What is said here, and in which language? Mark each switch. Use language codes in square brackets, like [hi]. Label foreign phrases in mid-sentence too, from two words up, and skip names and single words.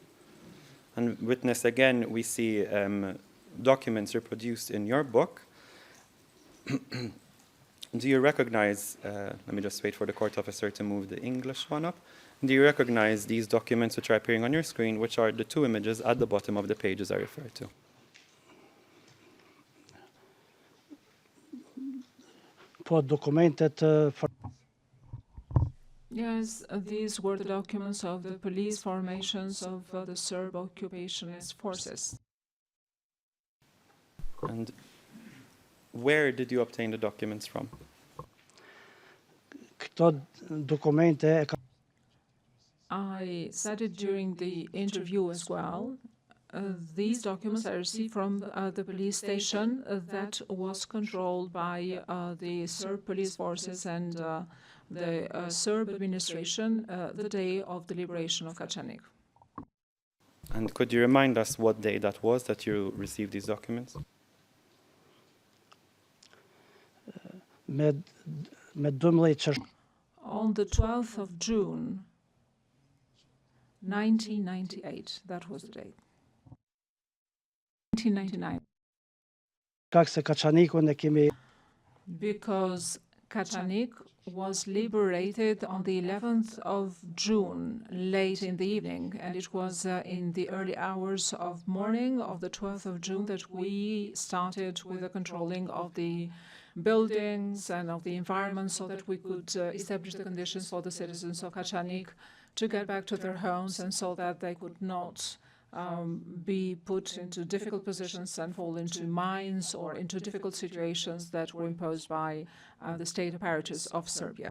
[en] And witness, again, we see documents reproduced in your book. Do you recognize, let me just wait for the court officer to move the English one up. Do you recognize these documents which are appearing on your screen, which are the two images at the bottom of the pages I refer to? [sq] Po dokumentet [en] Yes, these were the documents of the police formations of the Serb occupationist forces. And where did you obtain the documents from? [sq] këto dokumente e ka. [en] I said it during the interview as well. These documents I received from the police station that was controlled by the Serb police forces and the Serb administration the day of the liberation of Kačanik. And could you remind us what day that was that you received these documents? [sq] Me 12 qershor. [en] On the 12th of June, 1998, that was the date. 1999. [sq] Kaq se Kaçanikun e kemi. [en] Because Kačanik was liberated on the 11th of June, late in the evening, and it was in the early hours of morning of the 12th of June that we started with the controlling of the buildings and of the environment so that we could establish the conditions for the citizens of Kačanik to get back to their homes and so that they could not be put into difficult positions and fall into mines or into difficult situations that were imposed by the state apparatus of Serbia.